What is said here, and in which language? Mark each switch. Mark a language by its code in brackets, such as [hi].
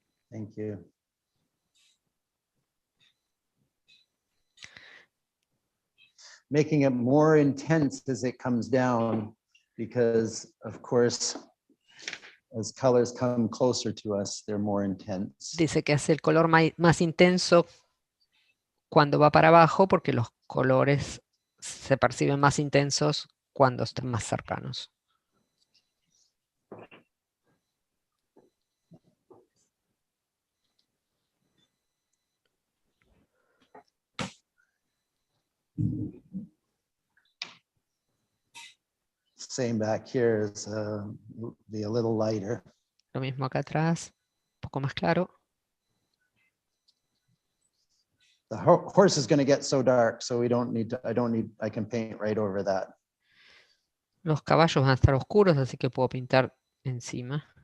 [en] Thank you. Making it more intense as it comes down, because of course, as colors come closer to us, they're more intense. [es] Dice que hace el color más intenso cuando va para abajo porque los colores se perciben más intensos cuando están más cercanos. [en] Same back here is be a little lighter. [es] Lo mismo acá atrás, un poco más claro. [en] The horse is going to get so dark, so we don't need to, I can paint right over that. [es] Los caballos van a estar oscuros, así que puedo pintar encima.